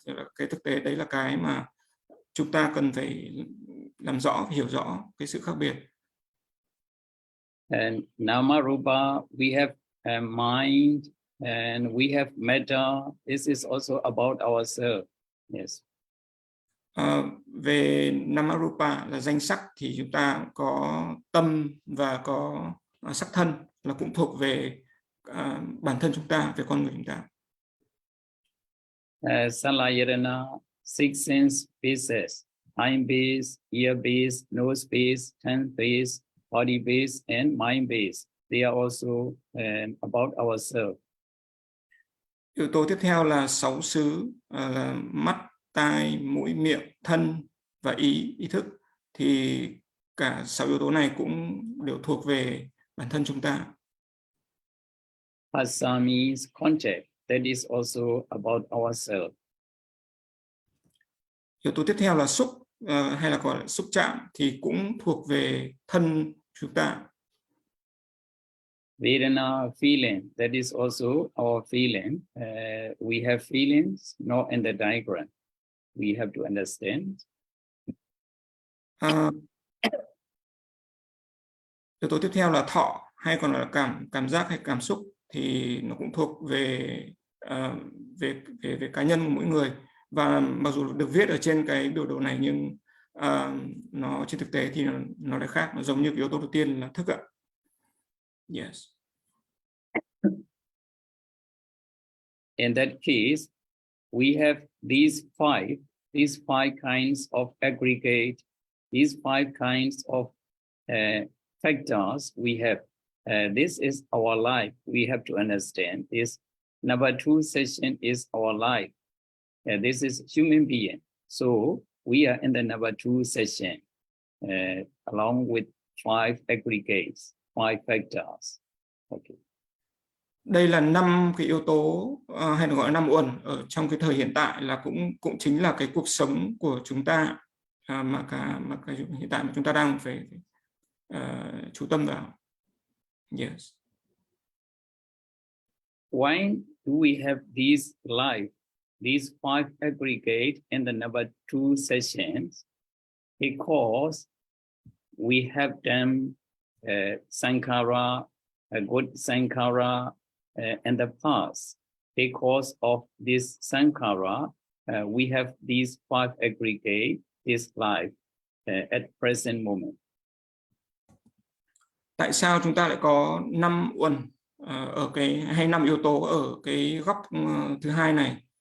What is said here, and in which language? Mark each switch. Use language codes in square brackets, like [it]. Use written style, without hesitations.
[vi] Thì là cái thực tế đấy là cái mà chúng ta cần phải làm rõ, hiểu rõ cái sự khác biệt. [en] And nama rupa, we have a mind, and we have matter. This is also about ourselves. Yes. [vi] Về namarupa là danh sắc, thì chúng ta có tâm và có sắc thân, là cũng thuộc về bản thân chúng ta, về con người chúng ta. [en] Salayana, 6 sense bases, eye base, ear base, nose base, tongue base, body base, and mind base. They are also about ourselves. [vi] Yếu tố tiếp theo là 6 xứ, là mắt, tai, mũi, miệng, thân và ý thức. Thì cả 6 yếu tố này cũng đều thuộc về bản thân chúng ta. [en] Phassa means contact. That is also about ourselves. [vi] Yếu tố tiếp theo là xúc, hay là gọi là xúc chạm, thì cũng thuộc về thân chúng ta. [en] Vedana, feeling, that is also our feeling. We have feelings, not in the diagram. We have to understand. [vi] Yếu tố tiếp theo là thọ, hay còn là cảm giác hay cảm xúc, thì nó cũng thuộc về về cá nhân của mỗi người. Và mặc dù được viết ở trên cái biểu đồ này, nhưng nó trên thực tế thì nó lại khác. Nó giống như cái yếu tố đầu tiên là thức ạ. [en] Yes. In that case, we have these five kinds of aggregate, these five kinds of factors we have. This is our life. We have to understand this. Number 2 session is our life. This is human being. So we are in the number 2 session, along with 5 aggregates, 5 factors. Okay. [vi] Đây là 5 cái yếu tố, hay là gọi là 5 uẩn ở trong cái thời hiện tại, là cũng chính là cái cuộc sống của chúng ta, mà cái hiện tại mà chúng ta đang phải chú tâm vào. [en] Yes. Why do we have these life, these 5 aggregate in the number 2 sessions? Because we have done sankhara, a good sankhara in the past. Because of this sankhara, we have these 5 aggregate, this life at present moment. [vi] Tại sao chúng ta lại có 5 uẩn ở cái, hay 5 yếu tố ở cái góc thứ hai này?